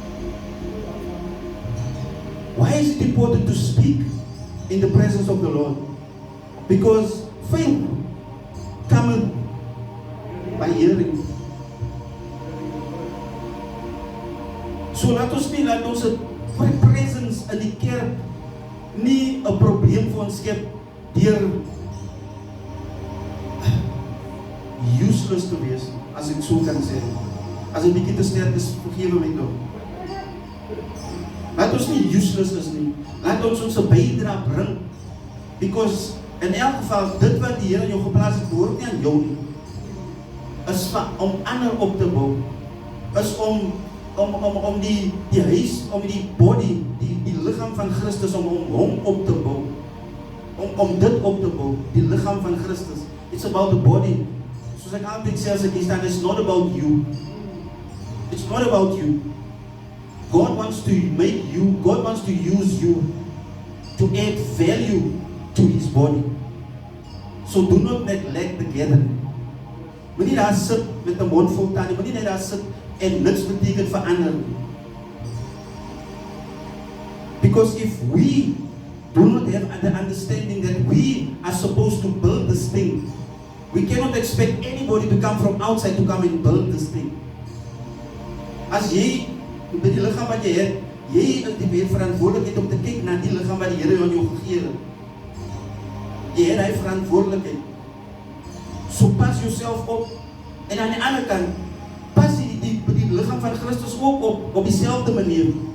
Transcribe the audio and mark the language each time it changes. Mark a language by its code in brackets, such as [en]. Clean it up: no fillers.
[en] Why is it important to speak in the presence of the Lord? Because faith cometh by hearing. [af] So laat ons presence in die kerk nie 'n probleem vir ons skep deur useless te wees, as ek so kan sê. As ek bietjie te sterk is, vergewe my tog. Laat ons nie useless is nie. Laat ons ons bydrae bring. Because in elk geval, dit wat die Here in jou geplaas het, behoort nie aan jou nie. Is om ander op te bou. Is om die huis, om die body, die liggaam van Christus, om hom op te bou. Om dit op te bou, die liggaam van Christus. [en] It's about the body. [af] Soos ek altyd sê as ek hier staan, [en] it's not about you. [af] It's not about you. [en] God wants to make you, God wants to use you to add value to His body. So do not neglect the gathering. [af] Moenie daar sit met 'n mond vol tande, moenie net daar sit en niks beteken verander. [en] Because if we do not have the understanding that we are supposed to build this thing, we cannot expect anybody to come from outside to come and build this thing. [af] As jy by die liggaam wat jy het, jy is die verantwoordelikheid om te kyk na die liggaam wat die Here aan jou gegee het. Jy het hy verantwoordelikheid. So pas jouself op. En aan die ander kant, pas die liggaam van Christus ook op dieselfde manier.